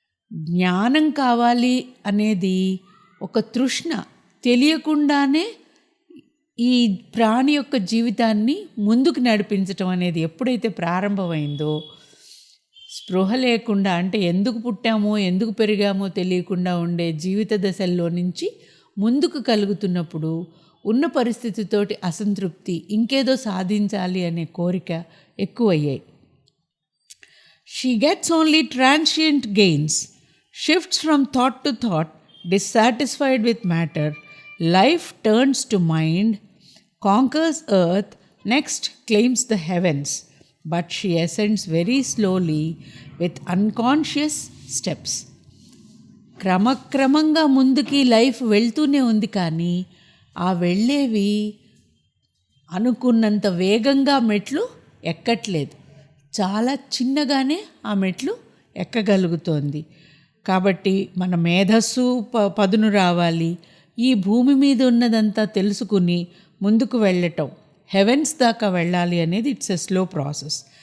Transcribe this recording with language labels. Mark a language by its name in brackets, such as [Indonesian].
[Telugu] జ్ఞానం కావాలి అనేది ఒక తృష్ణ, తెలియకుండానే ఈ ప్రాణి యొక్క జీవితాన్ని ముందుకు నడిపించటం అనేది ఎప్పుడైతే ప్రారంభమైందో, స్పృహ లేకుండా అంటే ఎందుకు పుట్టామో ఎందుకు పెరిగామో తెలియకుండా ఉండే జీవిత దశల్లో నుంచి ముందుకు కలుగుతున్నప్పుడు ఉన్న పరిస్థితితోటి అసంతృప్తి, ఇంకేదో సాధించాలి అనే కోరిక ఎక్కువయ్యాయి. [English] She gets only transient gains, shifts from thought to thought, dissatisfied with matter, life turns to mind, conquers earth, next claims the heavens, but she ascends very slowly with unconscious steps. [Telugu] క్రమక్రమంగా ముందుకి life వెళ్తూనే ఉంది, కానీ ఆ వెళ్ళేవి అనుకున్నంత వేగంగా మెట్లు ఎక్కట్లేదు, చాలా చిన్నగానే ఆ మెట్లు ఎక్కగలుగుతోంది. కాబట్టి మన మేధస్సు పదును రావాలి, ఈ భూమి మీద ఉన్నదంతా తెలుసుకుని ముందుకు వెళ్ళటం, హెవెన్స్ దాకా వెళ్ళాలి అనేది [English] It's a slow process.